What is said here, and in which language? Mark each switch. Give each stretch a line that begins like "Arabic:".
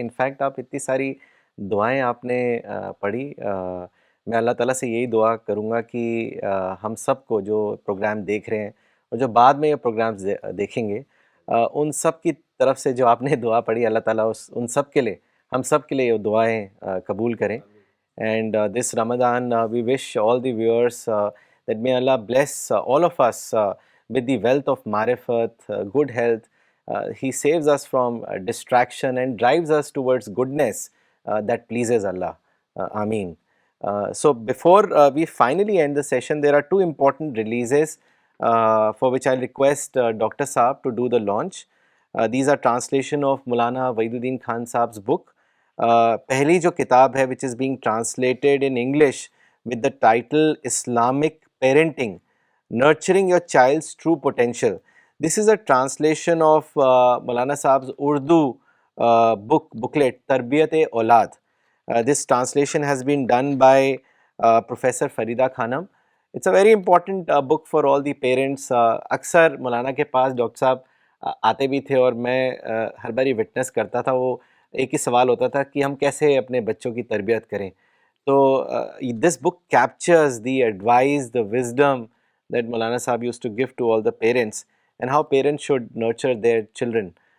Urdu: In fact آپ اتنی ساری دعائیں آپ نے پڑھی، میں اللہ تعالیٰ سے یہی دعا کروں گا کہ ہم سب کو جو پروگرام دیکھ رہے ہیں اور جو بعد میں یہ پروگرامز دیکھیں گے ان سب کی طرف سے جو آپ نے دعا پڑھی اللہ تعالیٰ ان سب کے لیے، ہم سب کے لیے یہ دعائیں قبول کریں.
English: And this Ramadan we wish all the viewers that may Allah bless all of us with the wealth of marifat, good health. He saves us from distraction and drives us towards goodness that pleases Allah. Ameen. So before we finally end the session, there are two important releases for which I'll request Dr. Saab to do the launch. These are translation of Maulana Waiduddin Khan Saab's book.
Urdu: پہلی جو کتاب ہے
English: which is being translated in English with the title Islamic Parenting, Nurturing Your Child's True Potential. This is a translation of Maulana Saab's Urdu booklet Tarbiyat-e-Aulad. This translation has been done by Professor Farida Khanam. It's a very important book for all the parents.
Urdu: اکثر مولانا کے پاس doctor صاحب آتے بھی تھے اور میں ہر باری witness کرتا تھا، وہ ایک ہی سوال ہوتا تھا کہ ہم کیسے اپنے بچوں کی تربیت کریں.
English: تو this book captures the advice, the wisdom that Maulana Sahab used to give to all the parents, and how parents should nurture their children.